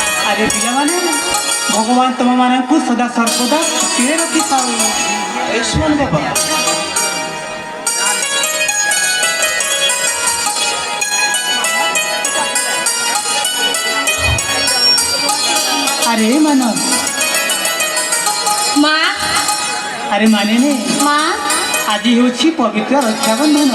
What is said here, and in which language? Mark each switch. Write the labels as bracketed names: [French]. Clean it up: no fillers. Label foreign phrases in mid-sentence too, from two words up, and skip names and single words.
[Odia] ଆରେ ପିଲାମାନେ ଭଗବାନ ତମମାନଙ୍କୁ ସଦା ସର୍ବଦା ଖୁସିରେ ରଖିଥାଉ। [Bangla] এই শোন বাবা [Odia] ଆରେ ମାନସ ମା ଆରେ ମାନେନେ ମା ଆଜି ହେଉଛି ପବିତ୍ର ରକ୍ଷାବନ୍ଧନ।